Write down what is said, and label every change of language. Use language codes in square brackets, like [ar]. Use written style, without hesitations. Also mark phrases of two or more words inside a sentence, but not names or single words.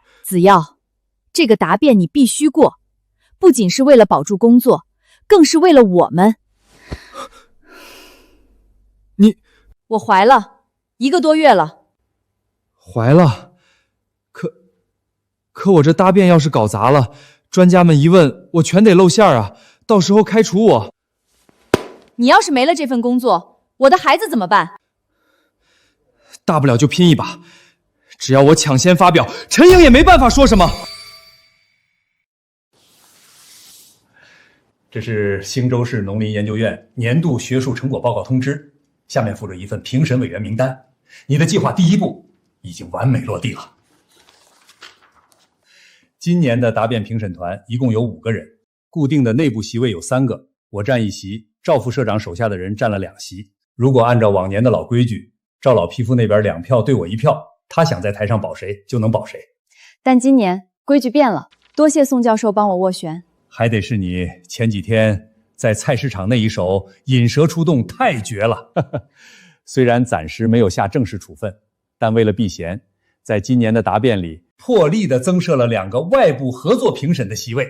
[zh] 子耀，這個答辯你必須過，不僅是為了保住工作，更是為了我們。我懷了1個多月了。懷了？可我這答辯要是搞砸了，專家們一問，我全得露餡啊，到時候開除我。你要是沒了這份工作，我的孩子怎麼辦？大不了就拼一把，只要我抢先发表，陈颖也没办法说什么。这是兴州市农林研究院年度学术成果报告通知，下面附着一份评审委员名单。你的计划第一步已经完美落地了。今年的答辩评审团一共有5个人，固定的内部席位有3个，我占1席，赵副社長手下的人占了2席。如果按照往年的老規矩，趙老匹夫那邊2票對我1票，他想在台上保誰就能保誰。但今年規矩變了，多謝宋教授幫我斡旋。還得是你前幾天在菜市場那一手引蛇出洞太絕了。雖然暫時沒有下正式處分，但為了避嫌，在今年的答辯裡破例的增設了2個外部合作評審的席位。